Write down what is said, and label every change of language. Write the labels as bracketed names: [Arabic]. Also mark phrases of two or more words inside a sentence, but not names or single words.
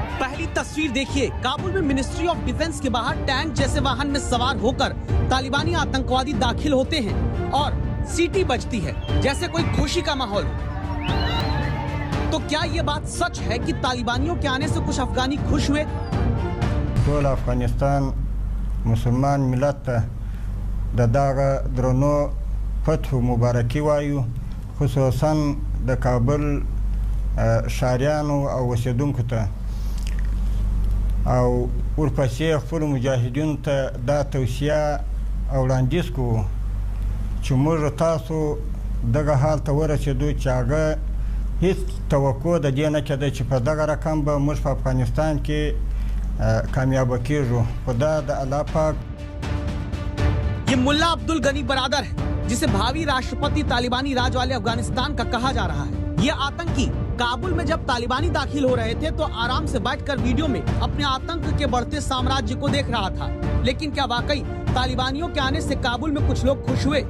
[Hindi] पहली तस्वीर देखिए, काबुल में मिनिस्ट्री ऑफ डिफेंस के बाहर टैंक जैसे वाहन में सवार होकर तालिबानी आतंकवादी दाखिल होते हैं और सीटी बजती है जैसे कोई खुशी का माहौल। तो क्या ये बात सच है कि तालिबानियों के आने से कुछ अफगानी खुश हुए? [Pashto] ټول افغانستان مسلمان ملت ته دغه درونه فتح مبارکي وایو, خصوصا د کابل شاریانو او اوسیدونکو ته او ورپسې خپل مجاهدینو ته دا توصیه او وړاندیز کوو چې موږ تاسو دغه حال ته ورسېدو چې هغه هیڅ توقع د دې نه کېده چې په دغه رقم به موږ په افغانستان کې کامیابه کېږو، خو دا د الله پاک। [Hindi] ये मुल्ला अब्दुल गनी बरादर है जिसे भावी राष्ट्रपति तालिबानी राज वाले अफगानिस्तान का कहा जा रहा है। ये आतंकी काबुल में जब तालिबानी दाखिल हो रहे थे तो आराम से बैठकर वीडियो में अपने आतंक के बढ़ते साम्राज्य को देख रहा था। लेकिन क्या वाकई तालिबानियों के आने से काबुल में कुछ लोग खुश हुए?